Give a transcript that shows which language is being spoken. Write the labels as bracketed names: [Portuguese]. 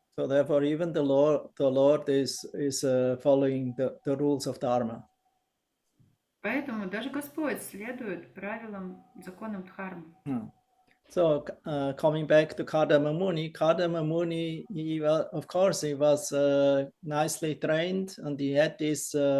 [English] So therefore, even the Lord is following the rules of Dharma. [Russian] Поэтому даже Господь следует правилам, законам Дхармы. [English] So coming back to Kardama Muni, he was nicely trained, and he had this,